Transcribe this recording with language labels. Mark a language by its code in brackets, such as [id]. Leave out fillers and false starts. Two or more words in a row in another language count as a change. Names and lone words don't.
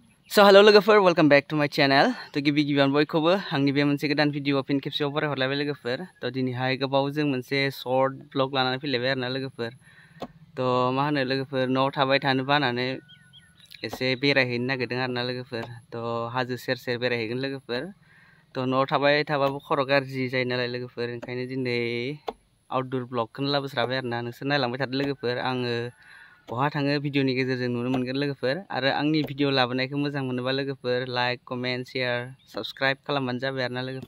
[en] So hello [brx] लोगोफोर [en] welcome back to my channel [brx] तो गिबियावनो बयखौबो आंनि बे मोनसे गोदान भिडिअ फिन खेबसेयाव बरायहरलायबाय लोगोफोर तो दिनैहाय गोबाव जों मोनसे [en] short vlog [brx] लानानै फैलायबाय आरोना लोगोफोर तो मा होनो लोगोफोर न'आव थाबाय थानो बानानै एसे बेरायहैनो नागिरदों आरोना लोगोफोर तो हाजो सेर सेर बेरायहैगोन लोगोफोर तो न'आव थाबाय थाबाबो खर' गाज्रि जायो नालाय लोगोफोर ओंखायनो दिनै आउटडोर ब्लगखौनो लाबोस्राबाय आरोना नोंसोर नायलांबाय थादो लोगोफोर आङो बहा थाङो भिडिअनि गेजेरजों नुनो मोनगोन लोगोफोर आरो आंनि भिडिअ लाबोनायखौ मोजां मोनोबा लोगोफोर [en] like comment share subscribe [brx] खालामबानो जाबाय आरोना